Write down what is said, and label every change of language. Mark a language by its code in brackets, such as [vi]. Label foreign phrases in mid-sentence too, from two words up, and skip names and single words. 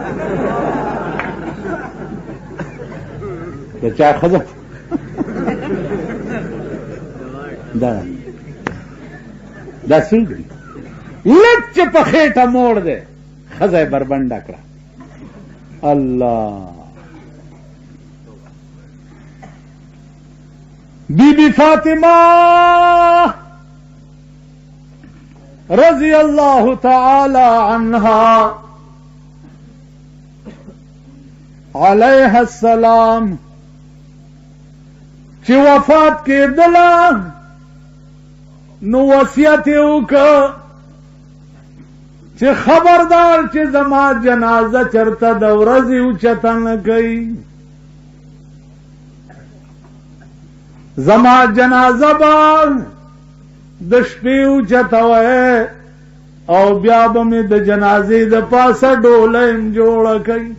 [ps] د چا ښځه دا څوک دي لږ چې په خېټه موړ دی ښځه یې بربنډه کړه. الله بی بی فاطمہ [ar] رضی اللہ تعالی عنہا علیہ السلام [ps] چې وفات کېدله نو وصیت یې وکړ چې خبردار چې زما جنازه چرته د ورځې اوچته نه کوي زما جنازه با د شپې اوچتوئ او بیا به مې د جنازې د پاسه ډوله یم جوړه کوي.